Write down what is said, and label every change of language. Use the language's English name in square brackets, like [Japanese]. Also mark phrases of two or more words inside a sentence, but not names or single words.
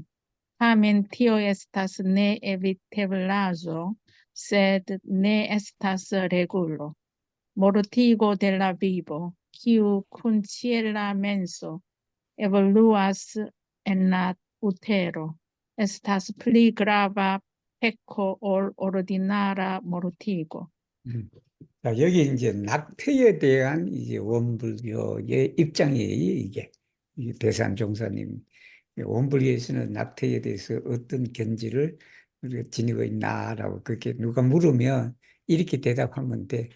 [Esperanto] Tamen tio estas ne eviteblaĵo, sed ne estas regulo. Mortigo de la vivo, kiu kun ĉiela menso evoluas en la utero, estas pli grava pecco ol ordinara mortigo. [Korean] 자, 여기 이제 낙태에 대한 이제 원불교의 입장이에요, 이게. 이게 대산종사님. 원불교에서는 낙태에 대해서 어떤 견지를 우리가 지니고 있나라고 그렇게 누가 물으면 이렇게 대답하면 돼.